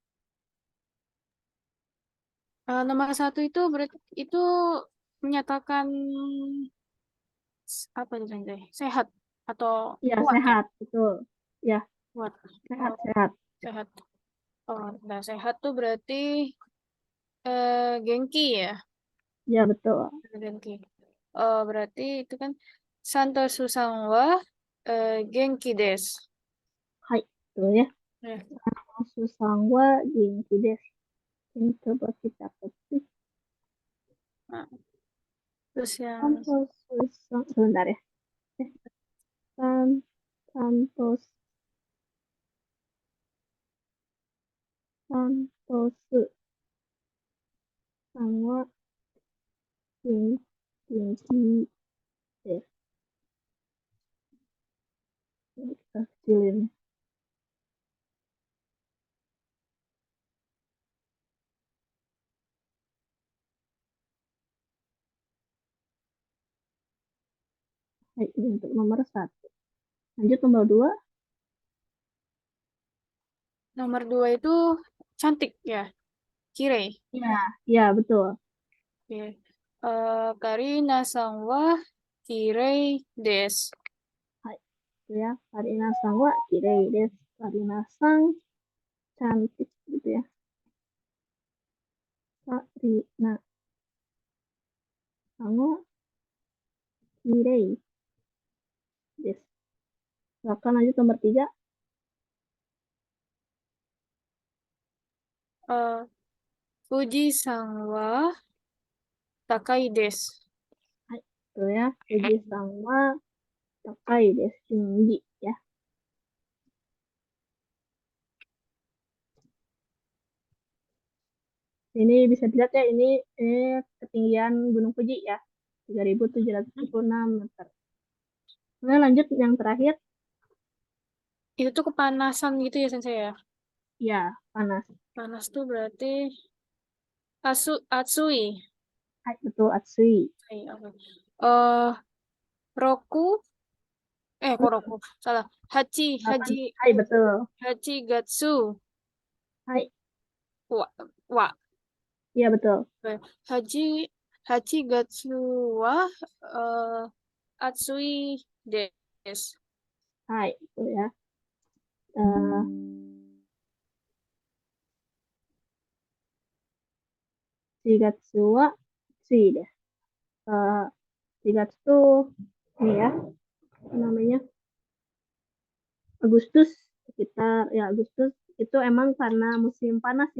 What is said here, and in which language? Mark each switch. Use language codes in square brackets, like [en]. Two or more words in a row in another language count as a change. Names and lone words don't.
[id] Nomor 1 itu berarti itu menyatakan apa itu Sensei? Sehat atau Ya, kuat ya? sehat, betul. Ya, Kuat. sehat, Oh, sehat. sehat. Oh, nah sehat tuh berarti genki ya? Ya, betul. Genki. Oh, berarti itu kan Santosu-san [ja] は元気です. [id] Hai, betul ya. Ya. [ja] Susan wa genki desu. [id] Ini coba kita ketik. Nah, terus yang Susan, sebentar ya. Santos, Santosu sama [ja] 元気です. [id] Ini kita kecilin. Hai, ini untuk nomor 1. Lanjut nomor 2. nomor 2 itu cantik ya? Kirei. Ya, ya betul. Oke. [ja] カリナさんはきれいです. [id] Hai, itu ya. [ja] カリナさんはきれいです. [id] Karina-san cantik gitu ya. [ja] カリナさんはきれいです. [id] Silakan lanjut nomor 3. [ja] 富士山は高いです. [id] Hai, itu ya. [ja] 富士山は高いです. [id] Tinggi ya. Ini bisa dilihat ya, ini ketinggian Gunung Fuji ya. 3.776 meter. Nah, lanjut yang terakhir. Itu tuh kepanasan gitu ya Sensei ya? Ya, panas. Panas tuh berarti atsui. Hai, betul, Atsui. Roku kok roku salah. Hai, betul. [ja] 八月 [id] Hai, wa iya betul. [ja] 八月は暑いです. [id] Hai, itu ya. [ja] Eh, 四月は暑いで. [id] Shigatsu ini ya, apa namanya? Agustus, sekitar ya Agustus itu emang karena musim panas ya.